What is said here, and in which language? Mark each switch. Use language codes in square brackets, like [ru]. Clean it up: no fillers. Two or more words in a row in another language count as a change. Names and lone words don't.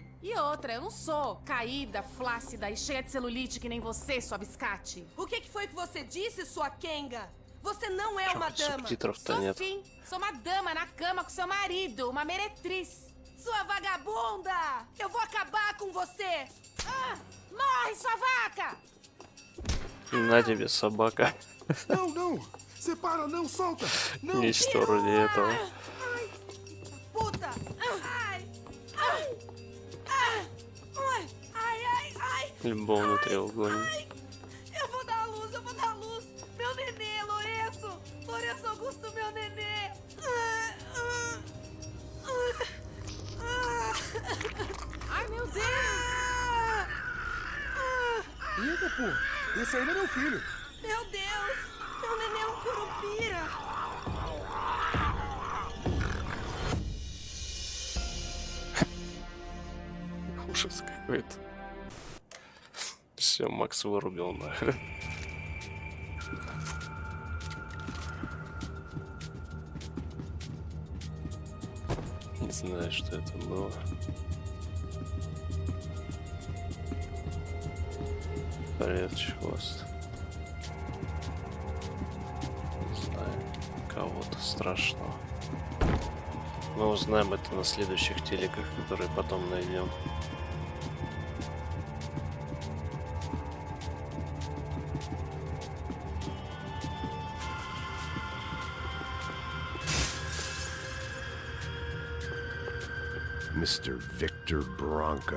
[pt] E outra, eu não sou caída, flácida e cheia de celulite que nem você, sua biscate. O que foi que você disse, sua Kenga? Você não é uma dama. Sou sim. Sou uma dama na cama com seu marido, uma meretriz. Sua vagabunda! Eu vou acabar com você! Ah, morre, sua vaca! [ru] На тебе, собака. [pt] Não, não! Separa, não, solta! Não! [ru] Не сторони этого. [pt] Ai, puta! Ai! Ai! Ai! Ai, ai, ai! [ru] Любовный треугольник. [pt] Ai! Eu vou dar a luz, eu vou dar a luz! Meu nenê, Lourenço! Lourenço Augusto, meu nenê! Ai, meu Deus! Eita, pô! Esse aí não é meu filho! Meu Deus! Meu nenê é um curupira! [ru] Ужас какой-то. Все, Макс вырубил нахрен. Не знаю, что это было. Привет, хвост. Не знаю, кого-то страшного. Мы узнаем это на следующих телеках, которые потом найдем. [en] Mr. Victor Branco.